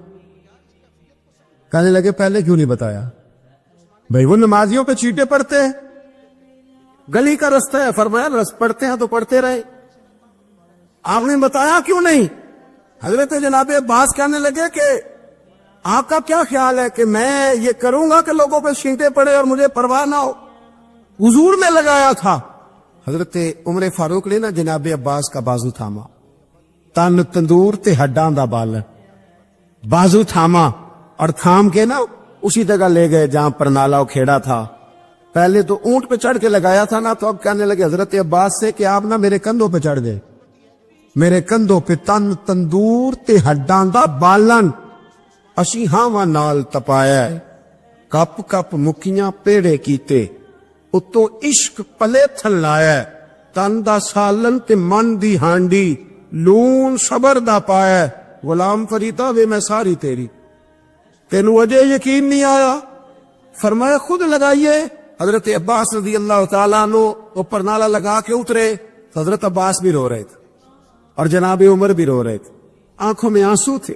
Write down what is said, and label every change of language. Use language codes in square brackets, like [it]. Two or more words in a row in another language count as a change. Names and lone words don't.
[ur] کہنے لگے پہلے کیوں نہیں بتایا؟ بھئی وہ نمازیوں پہ چیٹے پڑتے ہیں، گلی کا رستہ ہے، فرمایا رس پڑتے ہیں تو پڑھتے رہے، آپ نے بتایا کیوں نہیں؟ حضرت جناب عباس کہنے لگے کہ آپ کا کیا خیال ہے کہ میں یہ کروں گا کہ لوگوں پہ چیٹے پڑے اور مجھے پرواہ نہ ہو؟ حضور نے لگایا تھا۔ حضرت عمر فاروق نے نا جناب عباس کا بازو تھاما، [pa] تن تندور تے ہڈاں دا بالن، [ur] بازو تھاما اور تھام کے نا اسی جگہ لے گئے جہاں پر نالا کھیڑا تھا۔ پہلے تو اونٹ پہ چڑھ کے لگایا تھا نا، تو اب کہنے لگے حضرت عباس سے کہ آپ نا میرے کندھوں پہ [pa] چڑھ گئے، میرے کندھوں پہ تن تندور تے ہڈاں دا بالن، اسی ہاواں نال تپایا، کپ کپ مکیاں پیڑے کیتے، اتوں عشق پلے تھل لایا، تن دا سالن تے من دی ہانڈی، لون صبر دا پایا، غلام فریدا وے میں ساری تیری، تینوں اجے یقین نہیں آیا؟ [ur] فرمایا خود لگائیے۔ حضرت عباس رضی اللہ تعالیٰ عنہ اوپر نالا لگا کے اترے، حضرت عباس بھی رو رہے تھے اور جناب عمر بھی رو رہے تھے، آنکھوں میں آنسو تھے۔